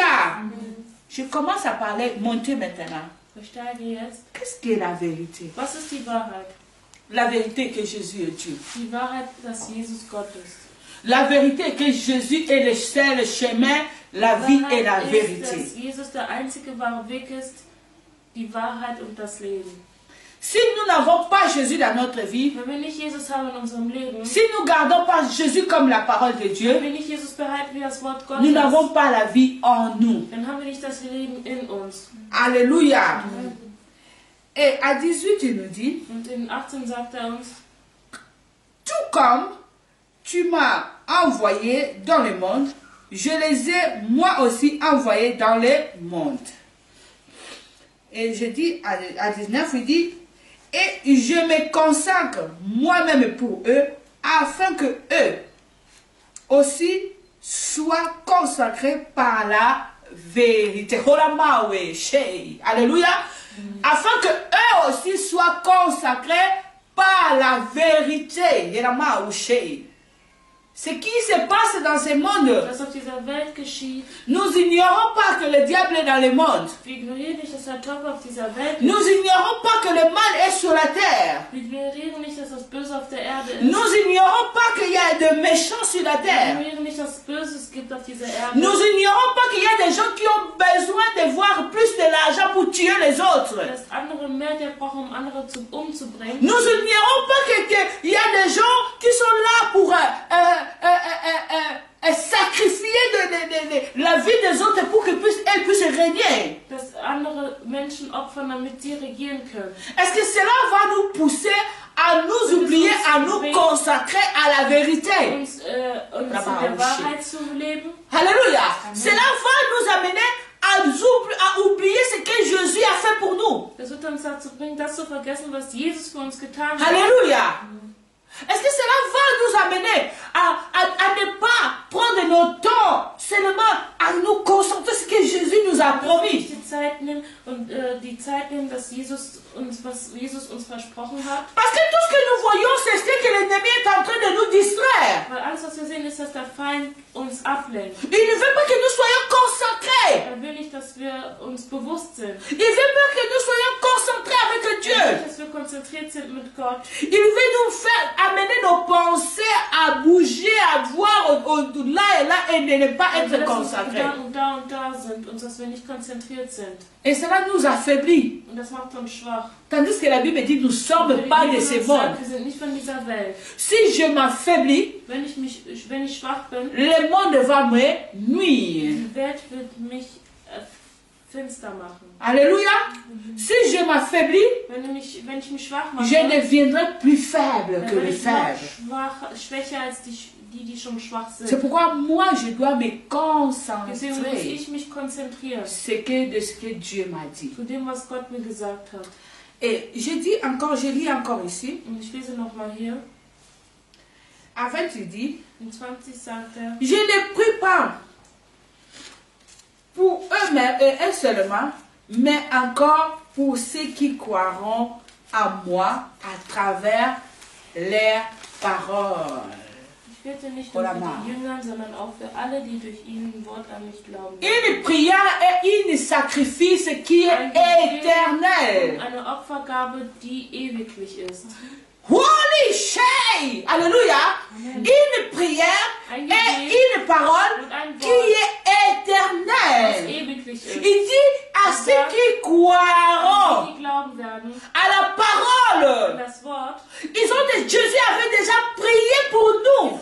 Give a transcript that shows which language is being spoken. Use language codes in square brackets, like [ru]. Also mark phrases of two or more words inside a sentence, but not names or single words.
[fr] Je commence à parler, monter maintenant. Qu'est-ce qui est la vérité? la vérité est que Jésus est Dieu. [de] Die Wahrheit, dass Jesus Gott ist. [fr] La vérité est que Jésus est le seul chemin, la vie et la vérité. [de] Dass Jesus der einzige wahre Weg ist, die Wahrheit und das Leben. [fr] Si nous n'avons pas Jésus dans notre vie, [de] wenn wir nicht Jesus haben in unserem Leben, [fr] si nous ne gardons pas Jésus comme la parole de Dieu, [de] wenn wir nicht Jesus behalten wie das Wort Gottes, [fr] nous n'avons pas la vie en nous. [de] Dann haben wir nicht das Leben in uns. [fr] Alléluia. Et à 18, il nous dit, [de] und in 18 sagt uns, [fr] tout comme tu m'as envoyé dans le monde, je les ai moi aussi envoyés dans le monde. Et je dis à 19, il dit, et je me consacre moi-même pour eux, afin que eux aussi soient consacrés par la vérité. Alléluia. Afin que eux aussi soient consacrés par la vérité. Ce qui se passe dans ce monde, [de] was auf dieser Welt geschieht, [fr] nous ignorons pas que le diable est dans le monde. [de] Wir ignorieren nicht, dass der Teufel auf dieser Welt ist. [fr] Nous ignorons pas que le mal est sur la terre. [de] Wir ignorieren nicht, dass das Böse auf der Erde ist. [fr] Nous ignorons pas qu'il y a de méchants sur la [de] Wir [fr] terre. [de] ignorieren nicht, dass es Böses gibt auf dieser Erde. [fr] Nous ignorons pas qu'il y a des gens qui ont besoin de voir plus de l'argent pour tuer les autres. [de] Dass andere mehr Geld brauchen, um andere umzubringen. [fr] Nous ignorons pas qu'il y a des gens qui sont là pour sacrifier la vie des autres pour qu'elles puissent régner. [de] Dass andere Menschen opfern, damit sie regieren können. [fr] Est-ce que cela va nous pousser à nous oublier, à nous consacrer à la vérité? [de] Uns in der Wahrheit zu leben. [fr] Alléluia. Cela va nous amener à oublier ce que Jésus a fait pour nous. [de] Das wird uns dazu bringen, das zu vergessen, was Jesus für uns getan hat. [fr] Alléluia. Est-ce que cela va nous amener à ne pas prendre notre temps seulement à nous concentrer sur ce que Jésus nous a promis? [de] Die Zeit nehmen und die Zeit nehmen, dass was Jesus uns versprochen hat. [fr] Parce que tout ce que nous voyons, c'est ce que l'ennemi est en train de nous distraire. [de] Weil alles, was wir sehen, ist, dass der Feind uns ablenkt. [fr] Il ne veut pas que nous soyons concentrés. [de] Er will nicht, dass wir uns bewusst sind. [fr] Il veut pas que nous soyons concentrés avec Dieu. [de] Er will nicht, dass wir konzentriert sind mit Gott. [fr] Il veut nous faire amener nos pensées à bouger, à voir là et là et de ne pas être consacrés. [de] Da sind und dass wir nicht konzentriert sind. [fr] Et cela nous affaiblit. [de] Und das macht uns schwach. [fr] Tandis que la Bible dit, nous ne sommes pas de ce monde. [de] Wir sind nicht von dieser Welt. [fr] Si je m'affaiblis, [de] wenn ich schwach bin, [fr] le monde va me nuire. [de] Die Welt wird mich finster machen. [fr] Alléluia. Si je m'affaiblis, [de] wenn ich mich schwach mache, [fr] je deviendrai plus faible que les faibles. [de] Schwächer als die schon schwach sind. [fr] C'est pourquoi moi je dois me concentrer [de] Deswegen muss ich mich konzentrieren. [fr] de ce que Dieu m'a dit. [de] Zu dem, was Gott mir gesagt hat. [fr] Et je lis encore ici. [de] Und ich lese nochmal hier. [fr] À 20, il dit, [de] in 20 sagt er, [fr] je ne prie pas pour eux-mêmes et eux seulement, mais encore pour ceux qui croiront à moi à travers leurs paroles. [de] Ich bete nicht nur für die Jünger, sondern auch für alle, die durch ihnen Wort an mich glauben. [fr] Une prière est un sacrifice qui est éternel. [de] Eine Opfergabe, die ewiglich ist. Holy shay! [fr] Alléluia! Une prière et une parole qui est éternelle. Il dit à ceux qui croiront à la parole. Jésus avait déjà prié pour nous.